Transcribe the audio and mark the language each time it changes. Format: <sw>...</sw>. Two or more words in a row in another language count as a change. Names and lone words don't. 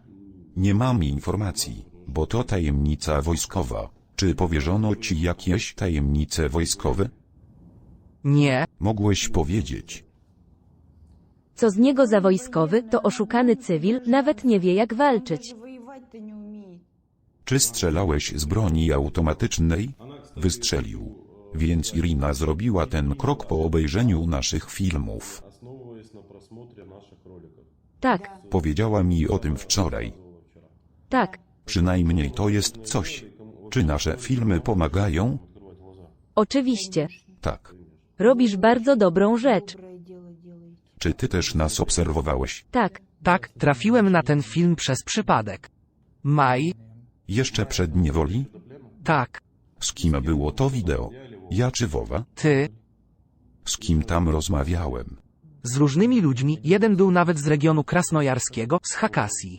<pl>Nie mam informacji, bo to tajemnica wojskowa. Czy powierzono ci jakieś tajemnice wojskowe? Nie. Mogłeś powiedzieć. Co z niego za wojskowy, to oszukany cywil, nawet nie wie jak walczyć.</pl> <ru>Воевать-то не умеет.</ru> <pl>Czy strzelałeś z broni automatycznej? Wystrzelił. Więc Irina zrobiła ten krok po obejrzeniu naszych filmów.</pl> <ru>Основываясь на просмотре наших роликов.</ru> <pl>Tak, Powiedziała mi o tym wczoraj. tak, Przynajmniej to jest coś. Czy nasze filmy pomagają? oczywiście. Tak. Robisz bardzo dobrą rzecz.</pl> <ru>Доброе дело делаете.</ru> <pl>Czy ty też nas obserwowałeś? Tak, Tak, trafiłem na ten film przez przypadek. Maj? Jeszcze przed niewoli? Tak. Z kim było to wideo? Ja czy Wowa? Ty? Z kim tam rozmawiałem? Z różnymi ludźmi, jeden był nawet z regionu krasnojarskiego, z Hakasji.</pl>